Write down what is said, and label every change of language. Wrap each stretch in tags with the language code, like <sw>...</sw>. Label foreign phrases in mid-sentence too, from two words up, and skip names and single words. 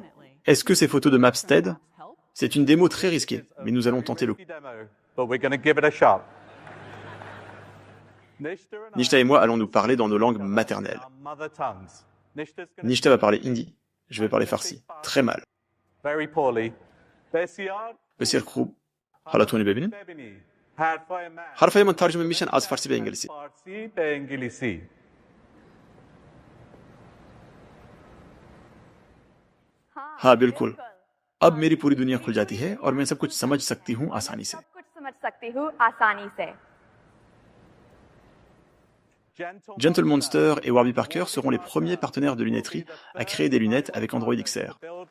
<fr>Est-ce que ces photos de Maps t'aident? C'est une démo très risquée, mais nous allons tenter le coup. Nishta et moi allons nous parler dans nos langues maternelles. Nishta va parler hindi, je vais parler farsi. Très mal.</fr> <fa>بسیار خوب. حالا تونی ببینیم. حرفای من ترجمه میشن از فارسی به انگلیسی.</fa> <hi>हाँ बिल्कुल. अब मेरी पूरी दुनिया खुल जाती है और मैं सब कुछ समझ सकती हूँ आसानी से.</hi> <fr>Gentle Monster et Warby Parker seront les premiers partenaires de lunetterie à créer des lunettes avec Android XR.</fr>